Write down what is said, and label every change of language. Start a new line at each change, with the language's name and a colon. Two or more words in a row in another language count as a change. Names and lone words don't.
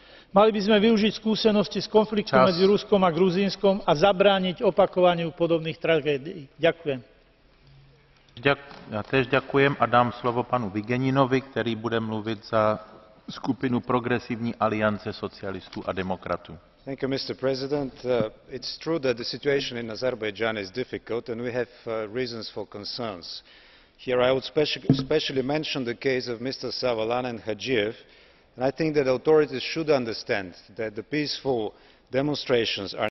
Slovak: Mali by sme využiť skúsenosti z konfliktu medzi Ruskom a Gruzínskom a zabrániť opakovaniu podobných tragédií. Ďakujem.
Czech: Já též děkujem a dám slovo panu Vigeninovi, který bude mluvit za skupinu Progresivní aliance socialistů a demokratů.
English: Thank you, Mr. President. It's true that the situation in Azerbaijan is difficult and we have reasons for concerns. Here I would especially mention the case of Mr. Savalan and Hajiev, and I think that authorities should understand that the peaceful demonstrations are